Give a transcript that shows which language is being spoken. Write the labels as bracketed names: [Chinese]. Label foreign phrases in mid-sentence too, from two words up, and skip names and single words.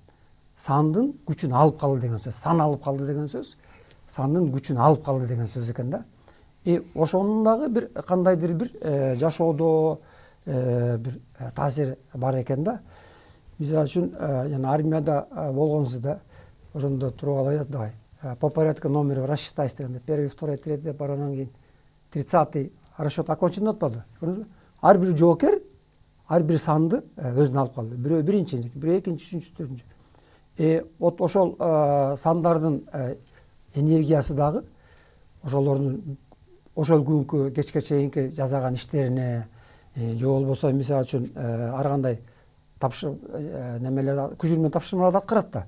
[Kyrgyz] Сандын күчүн алып калды деген сөз. Сан алып калды деген сөз. Сандын күчүн алып калды деген сөз экен да. Ошонун дагы бир кандайдыр бир жашоодо бир таасир бар экен да. Мисалы үчүн жана армияда болгонсузда ошондо туруп алып давай. [Russian] По порядку номер рассчитайся [Kyrgyz] дегенде 1, 2, 3 деп бар, анан кийин 30-й [Russian] расчет окончен [Kyrgyz] деп атпады. Ар бир жоокер ар бир санды өзүнө алып калды. Бирөө биринчиник, бирөө экинчи, үчүнчү, төртүнчү. Вот ошол сандардын энергиясы дагы ошолордун ошол күнкү кечке чейинки жасаган иштерине же болбосо мисалы үчүн ар кандай немелер күжүрмө тапшырмаларды аткарат да.